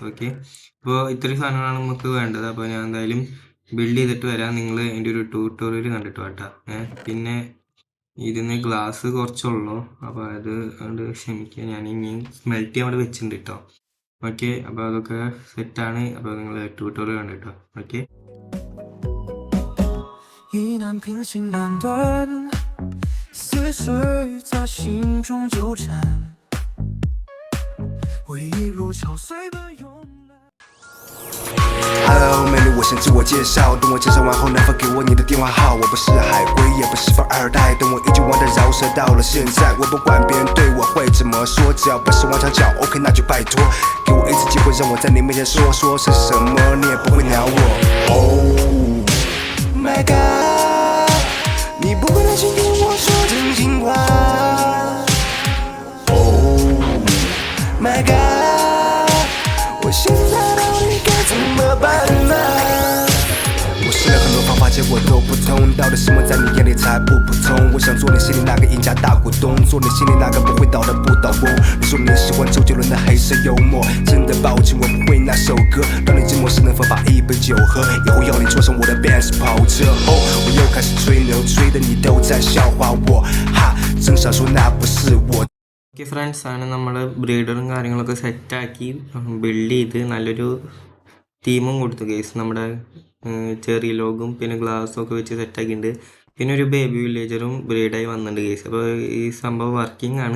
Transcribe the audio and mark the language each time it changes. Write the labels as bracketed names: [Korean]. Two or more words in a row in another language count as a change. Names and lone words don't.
[Malayalam] ഓക്കെ, അപ്പോൾ ഇത്രയും സാധനങ്ങളാണ് നമുക്ക് വേണ്ടത്. അപ്പോൾ ഞാൻ എന്തായാലും ബിൽഡ് ചെയ്തിട്ട് വരാം. നിങ്ങൾ എൻ്റെ ഒരു ട്യൂട്ടോറിയൽ കണ്ടിട്ട് വേട്ടാ. പിന്നെ ഇതിന് ഗ്ലാസ് കുറച്ചുള്ളൂ. അപ്പോൾ അത് അതുകൊണ്ട് ക്ഷമിക്കുക. ഞാൻ ഇനി സ്മെൽറ്റ് ചെയ്യാൻ അവിടെ വെച്ചിട്ടുണ്ട് കേട്ടോ. ഓക്കെ, അപ്പോൾ അതൊക്കെ സെറ്റാണ്. അപ്പോൾ നിങ്ങൾ ട്യൂട്ടോറിയൽ കണ്ടിട്ടോ. ഓക്കെ, [Chinese] Hello， 美女，我先自我介绍。等我介绍完后，能否给我你的电话号？我不是海归，也不是富二代，但我依旧玩的饶舌到了现在。我不管别人对我会怎么说，只要不是往墙角 ，OK， 那就拜托，给我一次机会，让我在你面前说是什么，你也不会鸟我。 [English] Oh my god， [Chinese] 你不会担心跟我说真心话。 [English] Oh my god， [Chinese] 我现在到底该怎么办呢？我试了很多方法，结果都不通，到底什么在你眼里才不普通？我想做你心里那个赢家大股东，做你心里那个不会倒的不倒翁。你说你喜欢周杰伦的黑色幽默，真的抱歉我不会那首歌，让你寂寞时能否把一杯酒喝？以后要你坐上我的 Benz 跑车。哦，我又开始吹牛，吹的你都在笑话我，哈，真想说那不是我。 [English] okay friends, [Malayalam] ആണ് നമ്മൾ ബ്രീഡറും കാര്യങ്ങളൊക്കെ സെറ്റാക്കി ബിൽഡ് ചെയ്ത് നല്ലൊരു തീമും കൊടുത്തു കേസ്. നമ്മുടെ ചെറിയ ലോഗും പിന്നെ ഗ്ലാസ്സും ഒക്കെ വെച്ച് സെറ്റാക്കിയിട്ടുണ്ട്. പിന്നെ ഒരു ബേബി വില്ലേജറും ബ്രീഡായി വന്നിട്ടുണ്ട് കേസ്. അപ്പോൾ ഈ സംഭവം വർക്കിംഗ് ആണ്.